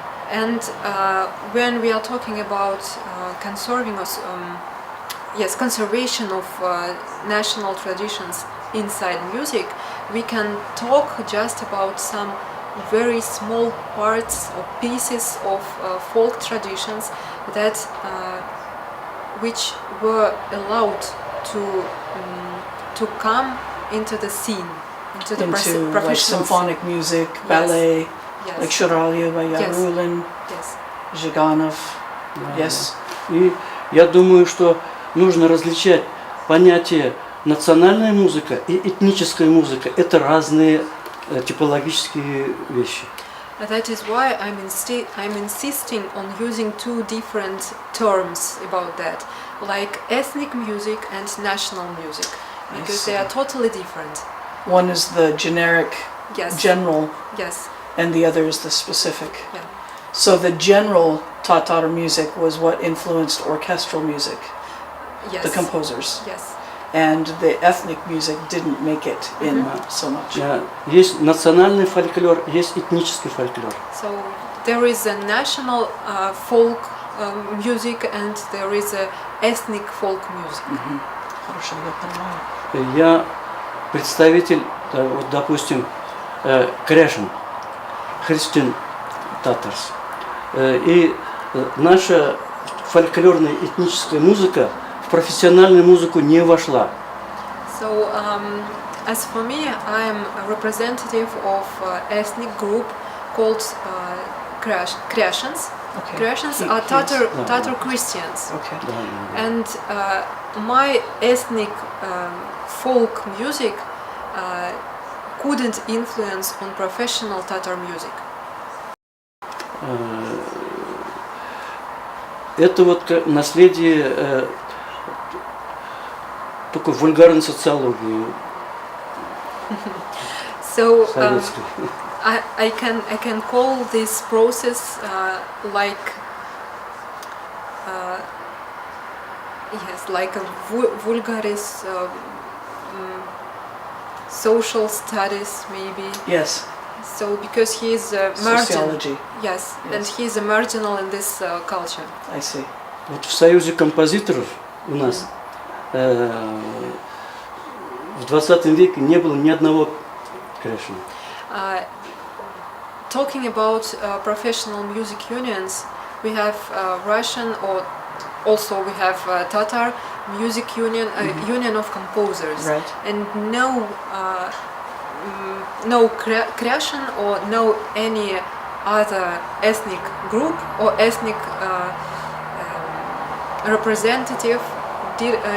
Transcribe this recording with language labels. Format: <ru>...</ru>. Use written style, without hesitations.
<en>And when we are talking about conservation of national traditions inside music, we can talk just about some very small parts or pieces of folk traditions that which were allowed to come into the scene, into the Into like professional symphonic music, ballet, Yes. like Shuralya by Yes. Yarulin, Yes. Zhiganov. Yes.</en> <ru>И я думаю, что нужно различать понятие национальная музыка и этническая музыка. Это разные типологические вещи.</ru> <en>That is why I'm insisting on using two different terms about that, like ethnic music and national music, because they are totally different. One is the generic, Yes. general, Yes. and the other is the specific. Yeah. So the general Tatar music was what influenced orchestral music, Yes. the composers. Yes. And the ethnic music didn't make it in so much.</en> <ru>Есть национальный фольклор, есть этнический фольклор.</ru> <en>So there is a national folk music and there is a ethnic folk music.</en> <ru>Хорошо, я понимаю. Я представитель, вот, допустим, Кряшин,</ru> <en>Christian Tatars.</en> <ru>И наша фольклорная этническая музыка в профессиональную музыку не вошла.</ru> <en>So as for me, I am a representative of ethnic group called Krashans. Okay. Krashans He- are he's- Tatar Christians. Okay. And my ethnic folk music couldn't influence on professional Tatar music.</en> <ru>Это вот наследие такой вульгарной социологии</ru> <en>So</en> <ru>советской.</ru> <en>I can call this process like a vulgaris social studies maybe. Yes. So because he is marginal, Sociology. yes, Yes. and he is a marginal in this culture. I see.</en> <ru>Вот в Союзе композиторов у нас в 20 веке не было ни одного Кряшина.</ru> <en>Talking about professional music unions, we have Russian or also we have Tatar music union, union of composers, Right. and no Krashin or no any other ethnic group or ethnic representative did.</en>